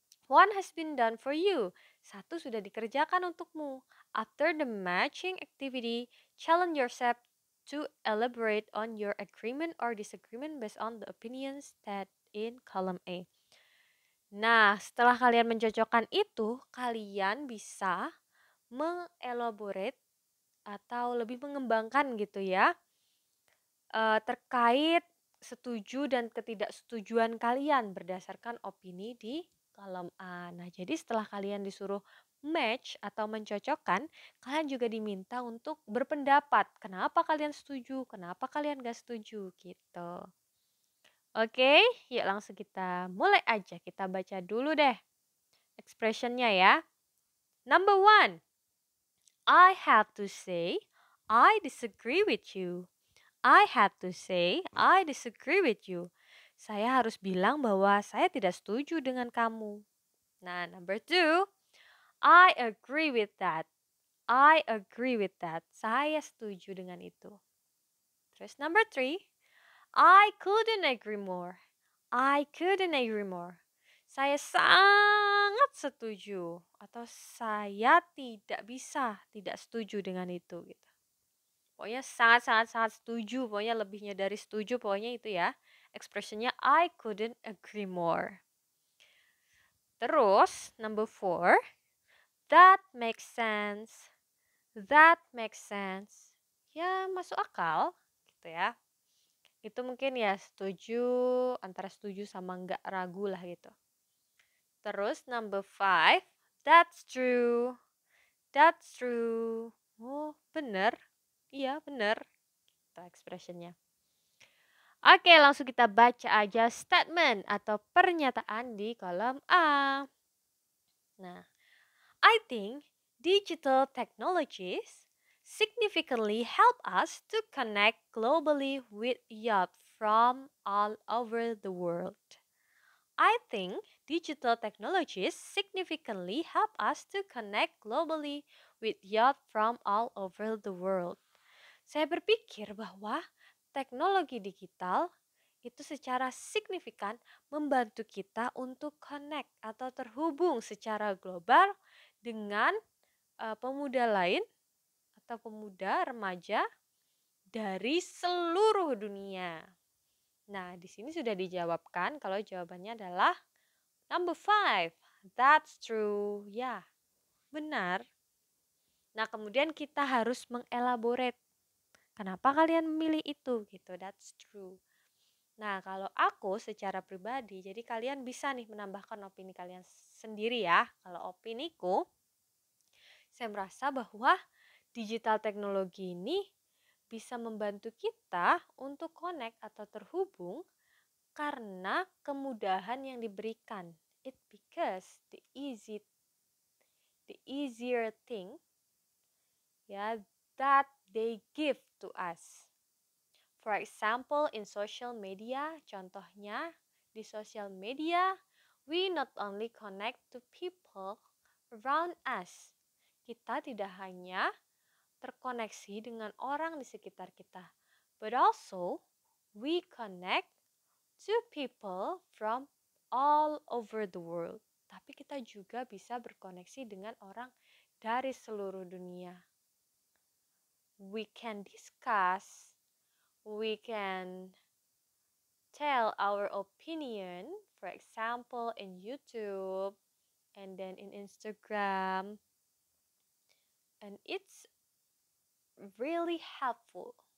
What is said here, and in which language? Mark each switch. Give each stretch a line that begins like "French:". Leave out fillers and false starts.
English: One has been done for you.
Indonesian: Satu sudah dikerjakan untukmu.
English: After the matching activity, challenge yourself to elaborate on your agreement or disagreement based on the opinions that in column A.
Indonesian: Nah, setelah kalian mencocokkan itu, kalian bisa mengelaborate atau lebih mengembangkan gitu ya, terkait setuju dan ketidaksetujuan kalian berdasarkan opini di kolom A. Nah, jadi setelah kalian disuruh match atau mencocokkan, kalian juga diminta untuk berpendapat. Kenapa kalian setuju? Kenapa kalian gak setuju? Gitu. Oke, yuk langsung kita mulai aja. Kita baca dulu deh expressionnya ya. Number 1.
English: I have to say, I disagree with you. I have to say, I disagree with you.
Indonesian: Saya harus bilang bahwa saya tidak setuju dengan kamu.
English: Nah, number 2. I agree with that. I agree with that.
Indonesian: Saya setuju dengan itu. Terus number 3.
English: I couldn't agree more. I couldn't agree more.
Indonesian: Saya sangat setuju atau saya tidak bisa tidak setuju dengan itu gitu. Pokoknya sangat sangat sangat setuju, pokoknya lebihnya dari setuju pokoknya itu ya.
English: Expressionnya I couldn't agree more. Terus number 4, that makes sense. That makes sense.
Indonesian: Ya masuk akal gitu ya. Itu mungkin ya setuju, antara setuju sama nggak ragu lah gitu.
English: Terus number 5, that's true. That's true.
Indonesian: Oh, bener. Iya, bener. Itu expressionnya. Oke, langsung kita baca aja statement atau pernyataan di kolom A.
English: Nah, I think digital technologies significantly help us to connect globally with youth from all over the world. I think digital technologies significantly help us to connect globally with youth from all over the world.
Indonesian: Saya berpikir bahwa teknologi digital itu secara signifikan membantu kita untuk connect atau terhubung secara global dengan pemuda lain atau pemuda remaja dari seluruh dunia. Nah, di sini sudah dijawabkan kalau jawabannya adalah number 5.
English: That's true.
Indonesian: Ya, benar. Nah, kemudian kita harus mengelaborate. Kenapa kalian memilih itu gitu?
English: That's true.
Indonesian: Nah, kalau aku secara pribadi, jadi kalian bisa nih menambahkan opini kalian sendiri ya. Kalau opiniku, saya merasa bahwa digital teknologi ini bisa membantu kita untuk connect atau terhubung karena kemudahan yang diberikan.
English: It because the easier thing ya that they give to us. For example, in social media,
Indonesian: contohnya di
English: social media, we not only connect to people around us.
Indonesian: Kita tidak hanya terkoneksi dengan orang di sekitar kita,
English: but also we connect to people from all over the world.
Indonesian: Tapi kita juga bisa berkoneksi dengan orang dari seluruh dunia.
English: We can discuss, we can tell our opinion, for example, in YouTube and then in Instagram, and it's really helpful.